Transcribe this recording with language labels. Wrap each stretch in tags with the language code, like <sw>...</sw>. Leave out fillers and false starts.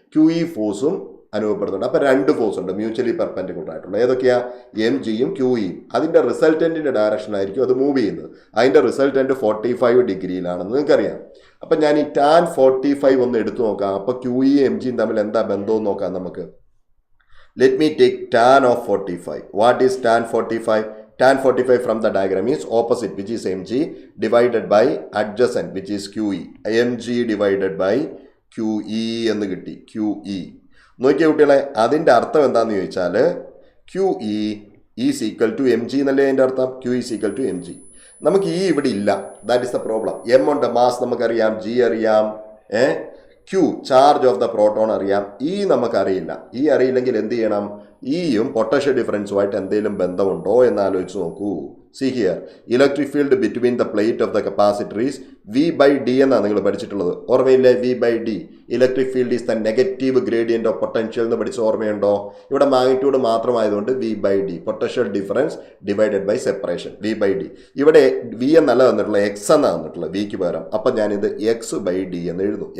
<ml>QE ഫോഴ്സും അനുഭവപ്പെടുന്നുണ്ട്. അപ്പോൾ രണ്ട് ഫോഴ്സ് ഉണ്ട് മ്യൂച്വലി പെർപെൻഡിക്കുലർ ആയിട്ടുള്ള. ഏതൊക്കെയാ? MGയും QEയും. അതിൻ്റെ റിസൾട്ടൻറ്റിൻ്റെ ഡയറക്ഷനായിരിക്കും അത് മൂവ് ചെയ്യുന്നത്. അതിൻ്റെ റിസൾട്ടൻറ്റ് 45 ഡിഗ്രിയിലാണെന്ന് നിങ്ങൾക്കറിയാം. അപ്പം ഞാൻ ഈ tan 45 ഒന്ന് എടുത്തു നോക്കാം. അപ്പോൾ QEയും MGയും തമ്മിൽ എന്താ ബന്ധമെന്ന് നോക്കാം നമുക്ക്.</ml> <en>Let me take tan of 45. What is tan 45? Tan 45 from the diagram is opposite, which is MG, divided by adjacent, which is QE.</en> <ml>MG divided by QE എന്ന് കിട്ടി.</ml> <en>QE.</en> <ml>നോക്കിയ കുട്ടികളെ, അതിൻ്റെ അർത്ഥം എന്താണെന്ന് ചോദിച്ചാൽ</ml> <en>QE is equal to MG</en> <ml>എന്നല്ലേ അതിൻ്റെ അർത്ഥം. QE is equal to MG. നമുക്ക് ഈ ഇവിടെ ഇല്ല.</ml> <en>That is the problem.</en> <ml>M ഉണ്ട്, മാസ് നമുക്കറിയാം, G അറിയാം, Q charge of the proton അറിയാം, E നമുക്കറിയില്ല. E അറിയില്ലെങ്കിൽ എന്ത് ചെയ്യണം? ഇയും പൊട്ടൻഷ്യൽ ഡിഫറൻസുമായിട്ട് എന്തെങ്കിലും ബന്ധമുണ്ടോ എന്ന് ആലോചിച്ച് നോക്കൂ.</ml> <en>See here, electric field between the plate of the capacitor is V/D</en> <ml>എന്നാണ് നിങ്ങൾ പഠിച്ചിട്ടുള്ളത്. ഓർമ്മയില്ലേ? V/D.</ml> <en>electric field is the negative gradient of potential</en> <ml>എന്ന് പഠിച്ച ഓർമ്മയുണ്ടോ? ഇവിടെ magnitude മാത്രമായതുകൊണ്ട് V/D, potential difference divided by separation, V/D. ഇവിടെ V എന്നല്ല തന്നിട്ടുള്ളത്, X എന്നാണ് തന്നിട്ടുള്ളത് Vക്ക് പകരം. അപ്പം ഞാനിത് X/D എന്ന് എഴുതും.</ml>